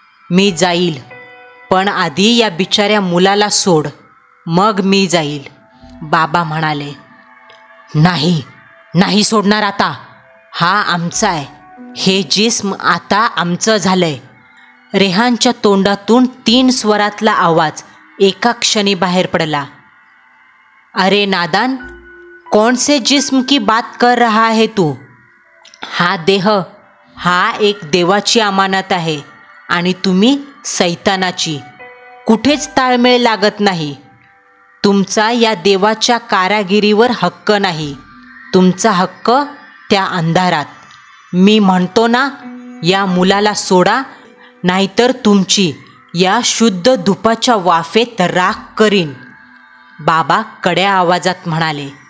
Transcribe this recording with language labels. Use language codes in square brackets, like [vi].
[mr] मी जाईल, पण आधी या बिचाऱ्या मुलाला सोड, मग मी जाईल, बाबा म्हणाले. नाही, नाही सोडणार आता, हा आमचा आहे, हे जिस्म आता आमचं झालंय. रेहानच्या तोंडातून 3 स्वरातला आवाज एका क्षणी बाहेर पडला. [hi] अरे नादान, कौन से जिस्म की बात कर रहा है तू? [mr] हा देह, हा एक देवाची अमानत आहे आणि तुम्ही सैतानाची. कुठेच ताळमेळ लागत नाही. तुमचा या देवाच्या कारागिरीवर हक्क नाही. तुमचा हक्क त्या अंधारात. मी म्हणतो ना, या मुलाला सोडा, नाहीतर तुमची या शुद्ध धुपाच्या वाफेत राख करीन, बाबा कड्या आवाजात म्हणाले.